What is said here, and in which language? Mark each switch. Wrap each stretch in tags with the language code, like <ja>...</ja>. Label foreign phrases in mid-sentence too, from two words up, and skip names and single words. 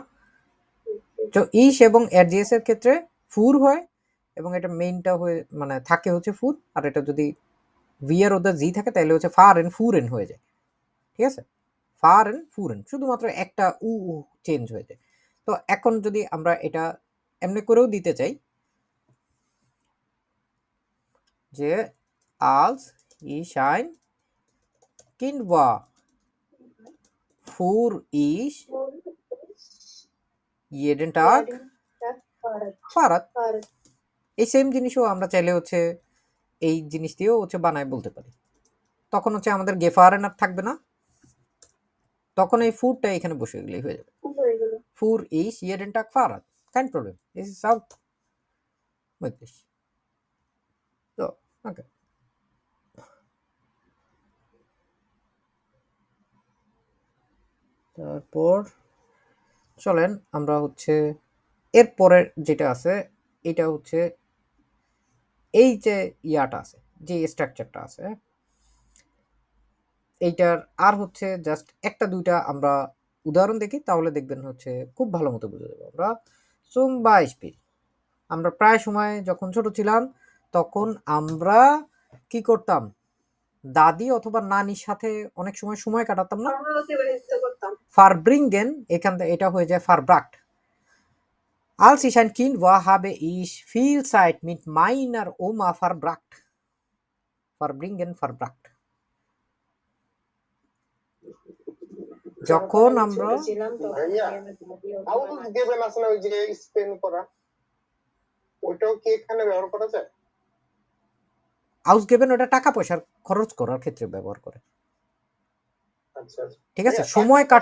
<bn>তো ইস এবং এরজিএস এর ক্ষেত্রে ফুর হয়, এবং এটা মেইনটা হয়ে মানে থাকে হচ্ছে ফুর, আর এটা যদি ভি আর ওদের জি থাকে তাহলে হচ্ছে ফারেন ফুরেন হয়ে যায়। ঠিক আছে, ফারেন ফুরেন, শুধুমাত্র একটা উ চেঞ্জ হয়ে যায়। তো এখন যদি আমরা এটা এমনি করেও দিতে চাই যে</bn> <de>als ich ein Kind war, fuhr ich jeden Tag Fahrrad।</de> <bn>এই সেম জিনিসও আমরা চাইলে হচ্ছে এই জিনিস দিয়েও হচ্ছে বানায় বলতে পারি। তখন হচ্ছে আমাদের গেফারেন আর থাকবে না, তখন এই ফুডটা এখানে বসে গেলেই হয়ে যাবে।</bn> <de>ফুর ich jeden Tag Fahrrad, kein Problem, es ist auch möglich। So, okay।</de> <bn>তারপর চলেন আমরা হচ্ছে এরপরের যেটা আছে, এটা হচ্ছে এই যে ইয়াটা আছে, যে স্ট্রাকচারটা আছে, এইটার আর হচ্ছে জাস্ট একটা দুইটা আমরা উদাহরণ দেখি, তাহলে দেখবেন হচ্ছে খুব ভালো মতো বুঝে যাবে।</bn> <de>আমরা zum Beispiel,</de> <bn>আমরা প্রায় সময় যখন ছোট ছিলাম তখন আমরা কি করতাম, দাদি অথবা নানির সাথে অনেক সময় সময় কাটাতাম না।</bn> <de>Verbringen, এখান থেকে এটা হয়ে যায় verbracht। Als ich ein Kind war, habe ich viel Zeit mit meiner Oma verbracht। Verbringen, verbracht। যখন আমরা</de> <bn>ভাইয়া আউস গেবেন আসলে ওই যে স্পেন করা ওটাও কি এখানে ব্যবহার করা যায়? আউসগেবেন ওটা টাকা পয়সার খরচ করার ক্ষেত্রে ব্যবহার করে, আচ্ছা আচ্ছা ঠিক আছে? ভাইয়া, সময় টাকা</bn>